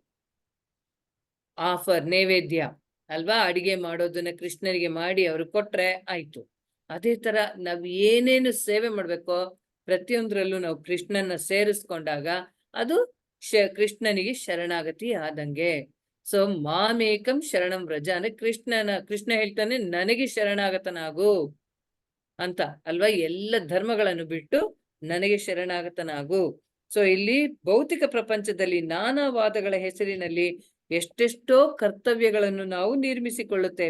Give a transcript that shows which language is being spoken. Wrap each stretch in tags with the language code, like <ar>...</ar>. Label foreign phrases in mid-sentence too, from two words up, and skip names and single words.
<kn>ಆಫರ್, ನೈವೇದ್ಯ ಅಲ್ವಾ? ಅಡಿಗೆ ಮಾಡೋದನ್ನ ಕೃಷ್ಣನಿಗೆ ಮಾಡಿ ಅವ್ರು ಕೊಟ್ರೆ ಆಯ್ತು. ಅದೇ ತರ ನಾವ್ ಏನೇನು ಸೇವೆ ಮಾಡ್ಬೇಕೋ ಪ್ರತಿಯೊಂದ್ರಲ್ಲೂ ನಾವು ಕೃಷ್ಣನ ಸೇರಿಸ್ಕೊಂಡಾಗ ಅದು ಕೃಷ್ಣನಿಗೆ ಶರಣಾಗತಿ ಆದಂಗೆ. ಸೊ</kn> <sa>ಮಾಮೇಕಂ ಶರಣಂ ವ್ರಜ</sa> <kn>ಅಂದ್ರೆ ಕೃಷ್ಣ ಹೇಳ್ತಾನೆ ನನಗೆ ಶರಣಾಗತನಾಗು ಅಂತ ಅಲ್ವಾ? ಎಲ್ಲ ಧರ್ಮಗಳನ್ನು ಬಿಟ್ಟು ನನಗೆ ಶರಣಾಗತನಾಗು. ಸೊ ಇಲ್ಲಿ ಭೌತಿಕ ಪ್ರಪಂಚದಲ್ಲಿ ನಾನಾ ವಾದಗಳ ಹೆಸರಿನಲ್ಲಿ ಎಷ್ಟೆಷ್ಟೋ ಕರ್ತವ್ಯಗಳನ್ನು ನಾವು ನಿರ್ಮಿಸಿಕೊಳ್ಳುತ್ತೇವೆ.</kn>